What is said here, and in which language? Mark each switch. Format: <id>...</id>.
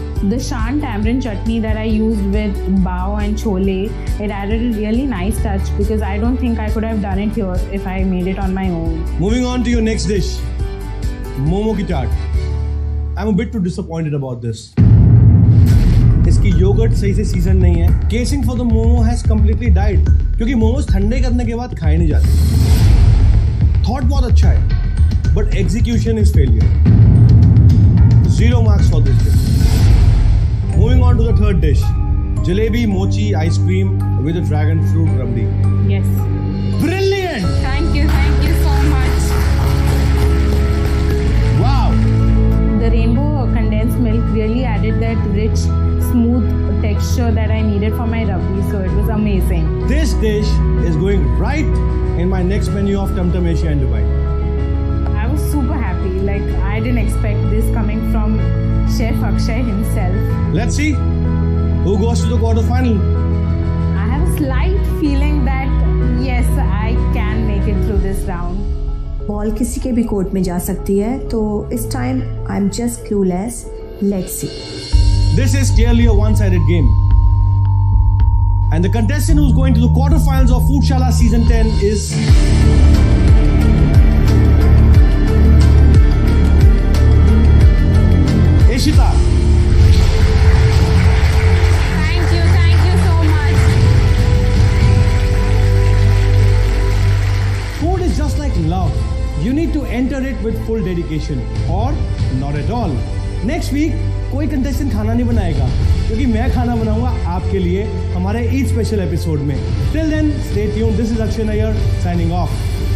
<en>The Shan tamarind chutney that I used with bao and chole, it added a really nice touch because I don't think I could have done it here if I made it on my own. Moving on to your next dish, momo ki chaat. I'm a bit too disappointed about this.</en> <hi>इसकी yogurt सही से season नहीं है।</hi> <en>casing for the momo has completely died,</en> <hi>क्योंकि मोमोज ठंडे करने के बाद खाए नहीं जाते। थॉट बहुत अच्छा है,</hi> <en>But execution is failure. 0 marks for this dish. Moving on to the third dish, jalebi mochi ice cream with a dragon fruit rabdi. Yes. Brilliant! Thank you so much. Wow! The rainbow condensed milk really added that rich, smooth texture that I needed for my rabdi, so it was amazing. This dish is going right in my next menu of Tum Tum Asia in Dubai. I was super happy. Like, I didn't expect this coming from Chef Akshay himself. Let's see who goes to the quarterfinal. I have a slight feeling that yes, I can make it through this round.</en> <hi>Ball किसी के भी court में जा सकती है, तो इस time</hi> <en>I am just clueless. Let's see. This is clearly a one-sided game. And the contestant who's going to the quarterfinals of Foodshala Season 10 is Ishita. Thank you so much. Food is just like love. You need to enter it with full dedication or not at all.</en> <hi>Next week कोई contestant खाना नहीं बनाएगा क्योंकि मैं खाना बनाऊंगा आपके लिए हमारे ईद स्पेशल एपिसोड में.</hi> <en>Till then, stay tuned. This is Akshay Nair signing off.</en>